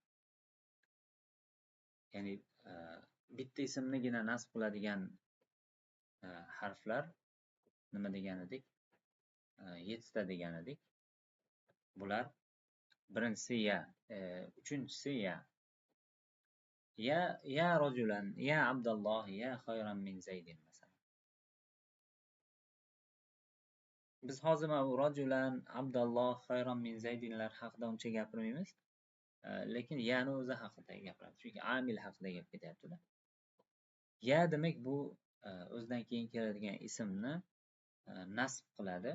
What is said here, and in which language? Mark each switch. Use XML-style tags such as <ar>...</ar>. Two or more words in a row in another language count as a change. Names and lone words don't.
<uz>Ya'ni bitta ismnigina nasb qiladigan harflar nima degan edik? 7 ta degan edik. Bular birinchisi ya, uchinchisi ya.</uz> <ar>يا رجلا، يا عبد الله، يا خيرا من زيد masalan.</ar> <uz>Biz hozir mana rajulan, Abdulloh,</uz> <ar>خيرا من</ar> <uz>Zaydinlar haqida uncha gapirmaymiz. Lekin yani o'zi haqida gapiramiz. Chunki amil haqida gap ketyapti-da. Ya demak bu o'zidan keyin keladigan ismni nasb qiladi.</uz>